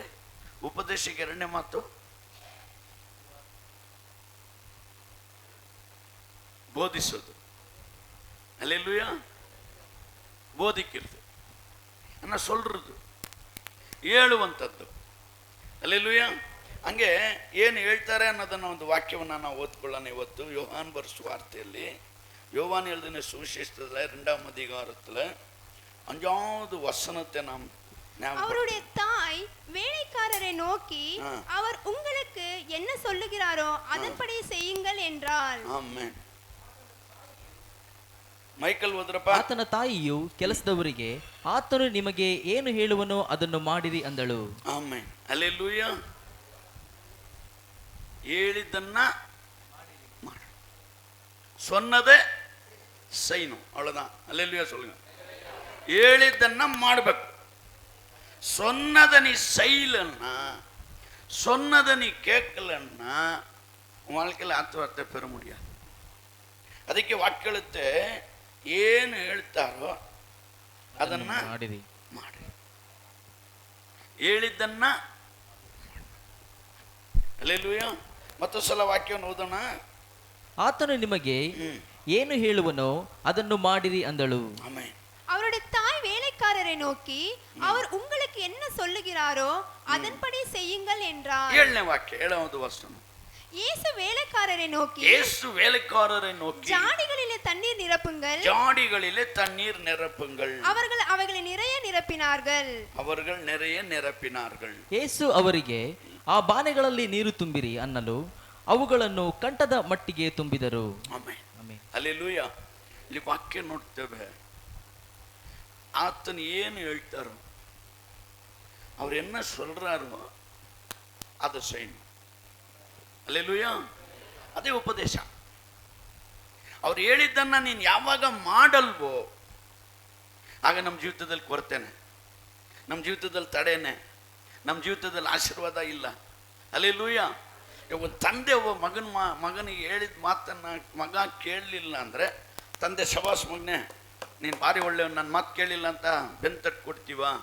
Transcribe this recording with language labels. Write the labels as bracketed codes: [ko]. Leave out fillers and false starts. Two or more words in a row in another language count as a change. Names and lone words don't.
[kn] ಉಪದೇಶಕ್ಕೆ 2ನೇ ಮಾತು ಬೋಧಿಸೋದು. ಹಲ್ಲೆಲೂಯಾ. [ta] போதிக்கிறது அன்னா சொல்றது, [kn] ಹೇಳುವಂಥದ್ದು. ಹಲ್ಲೆಲೂಯಾ. ಹಂಗೆ ಏನು ಹೇಳ್ತಾರೆ ಅನ್ನೋದನ್ನು ಒಂದು ವಾಕ್ಯವನ್ನು ನಾವು ಓದ್ಕೊಳ್ಳೋಣ ಇವತ್ತು. யோவான் ಬರೆಸುವ ವಾರ್ತೆಯಲ್ಲಿ, [ta] யோவான் எழுதின சுவிசேஷத்தில் 2ஆம் அதிகாரத்தில் 5வது வசனத்தை நாம் அவருடைய தாய் வேலைக்காரரை நோக்கி அவர் உங்களுக்கு என்ன சொல்லுகிறாரோ அதன்படி செய்யுங்கள் என்றாள். [kn] ಆಮೆನ್. ಮೈಕಲ್ ಓದ್ರಪ್ಪ. ಆತನ ತಾಯಿಯು ಕೆಲಸದವರಿಗೆ ಆತನು ನಿಮಗೆ ಏನು ಹೇಳುವನೋ ಅದನ್ನು ಮಾಡಿರಿ ಅಂದಳು. ಆಮೆನ್. ಹಲ್ಲೆಲೂಯಾ. ಹೇಳಿದ್ದನ್ನ ಮಾಡಿ, [ta] சொன்னதை செய்யணும், அவ்வளவுதான். ஹல்லேலூயா சொல்லுங்க. [kn] ಹೇಳಿದ್ದನ್ನ ಮಾಡಬೇಕು. [ta] சொன்னதை நீ செய்யலன்னா, சொன்னதை நீ கேட்கலன்னா வாழ்க்கையில் ಆತ್ಮಹತ್ಯೆ பெற முடியாது. [kn] ಅದಕ್ಕೆ ವಾಕ್ಯಳುತ್ತೆ ಏನು ಹೇಳ್ತಾರೋ ಅದನ್ನ ಮಾಡಿರಿ ಮಾಡಿ. ಹೇಳಿದ್ದನ್ನ. ಹಲ್ಲೆಲೂಯಾ. ಮತ್ತೊಂದು ಸಲ ವಾಕ್ಯವನ್ನು ಓದೋಣ. ಆತನು ನಿಮಗೆ ಏನು ಹೇಳುವನೋ ಅದನ್ನು ಮಾಡಿರಿ ಅಂದಳು. ಆಮೆನ್. [ta] அவருடைய தாய் வேலைக்காரரை நோக்கி அவர் உங்களுக்கு என்ன சொல்லுகிறாரோ அதன்படி செய்யுங்கள் என்றார். [kn] 7ನೇ ವಾಕ್ಯ, [ta] 7வது வசனம். இயேசு வேலைக்காரரை நோக்கி, இயேசு வேலைக்காரரை நோக்கி, ஜாடிகளிலே தண்ணீர் நிரப்புங்கள், ஜாடிகளிலே தண்ணீர் நிரப்புங்கள். அவர்கள் அவைகளை நிறைய நிரப்பினார்கள். அவர்கள் நிறைய நிரப்பினார்கள். [kn] ಯೇಸು ಅವರಿಗೆ ಆ ಬಾನೆಗಳಲ್ಲಿ ನೀರು ತುಂಬಿರಿ ಅನ್ನಲು ಅವುಗಳನ್ನು ಕಂಠದ ಮಟ್ಟಿಗೆ ತುಂಬಿದರು. ಆಮೆನ್. ಹಲ್ಲೆಲೂಯಾ. ಇಲ್ಲಿ ವಾಕ್ಯ ನೋಡ್ತೇವೆ. ಆತನು ಏನು ಹೇಳ್ತಾರೋ, ಅವ್ರು [ta] என்ன சொல்றாரோ அதை செய்யணும். அல்லேலூயா. [kn] ಅದೇ ಉಪದೇಶ. ಅವ್ರು ಹೇಳಿದ್ದನ್ನ ನೀನು ಯಾವಾಗ ಮಾಡಲ್ವೋ ಆಗ ನಮ್ಮ ಜೀವಿತದಲ್ಲಿ ಕೊರತೆನೆ, ನಮ್ಮ ಜೀವಿತದಲ್ಲಿ ತಡೆನೆ, ನಮ್ಮ ಜೀವಿತದಲ್ಲಿ ಆಶೀರ್ವಾದ ಇಲ್ಲ. [ta] அல்லேலೂಯಾ. [kn] ಒಂದು ತಂದೆ ಒಬ್ಬ ಮಗನಿಗೆ ಹೇಳಿದ ಮಾತನ್ನು ಮಗ ಕೇಳಲಿಲ್ಲ ಅಂದರೆ, ತಂದೆ ಶಬಾಸ್ ಮಗನೇ ನೀನು ಭಾರಿ ಒಳ್ಳೆಯವ, ನನ್ನ ಮಾತು ಕೇಳಿಲ್ಲ ಅಂತ ಬೆನ್ನು ತಟ್ಟು ಕೊಡ್ತೀವ?